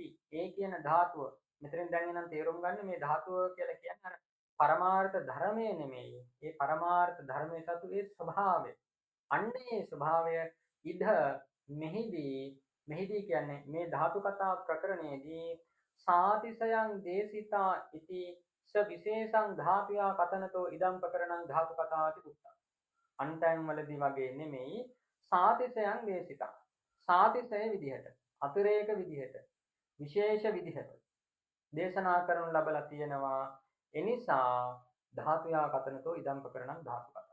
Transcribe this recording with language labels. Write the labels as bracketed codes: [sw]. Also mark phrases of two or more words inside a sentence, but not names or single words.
[si] ඒ කියන ධාතුව මෙතනින් දැන් එනම් තේරුම් ගන්න මේ ධාතුව කියලා කියන්නේ අර පරමාර්ථ ධර්මය නෙමෙයි. ඒ පරමාර්ථ ධර්මයේ සතු ඒ ස්වභාවය. අන්නේ ස්වභාවය ඉද මෙහිදී කියන්නේ මේ ධාතු කතා ප්‍රකරණයේදී [pi] සාතිසයන් දේශිතා ඉති ස විශේෂං ධාතුයා කතනතෝ ඉදම් ප්‍රකරණං ධාතු කතාති උත්තා. [si] අන්තයන් වලදී වගේ නෙමෙයි [pi] සාතිසයන් දේශිතා. [si] සාතිසය විදිහට, අතිරේක විදිහට, විශේෂ විදිහට දේශනා කරනු ලබලා තියෙනවා. [pi] එනිසා ධාතුයා කතනතෝ ඉදම් ප්‍රකරණං ධාතු කතා.